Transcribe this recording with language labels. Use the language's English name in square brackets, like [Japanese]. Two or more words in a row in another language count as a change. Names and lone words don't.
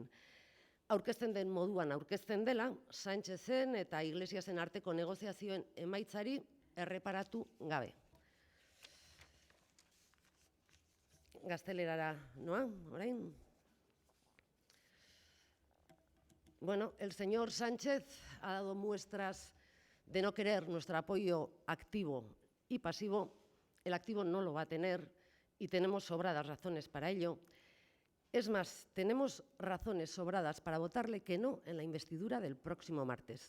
[Basque] Aurkezten den moduan aurkezten dela, Sánchezen eta Iglesiasen arteko negoziazioen emaitzari erreparatu gabe. Gaztelerara noa, orain? [Spanish] Bueno, el señor Sánchez ha dado muestras de no querer nuestro apoyo activo y pasivo. El activo no lo va a tener y tenemos sobradas razones para ello. Es más, tenemos razones sobradas para votarle que no en la investidura del próximo martes.